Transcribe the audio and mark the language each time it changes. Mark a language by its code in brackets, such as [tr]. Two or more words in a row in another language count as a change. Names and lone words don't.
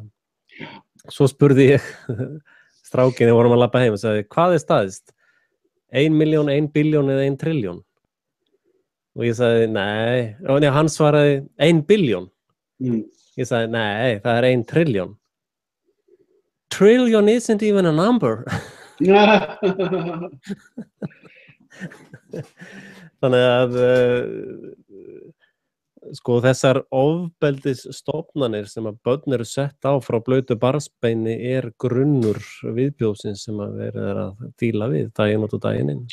[is] Svo spurði ég strákinni, vorum að labba heim og sagði, hvað er staðist? 1 milljón, 1 billjón eða 1 trilljón? Og ég sagði, nei, hann svaraði 1 billjón. Ég sagði, nei, það er 1 trilljón. [en] Trillion isn't even a number. [is] Þannig að þessar ofbeldisstofnanir sem að börn eru sett á frá blautu barnsbeini grunnur viðbjóðsins sem að verið að díla við daginn út og daginn inn.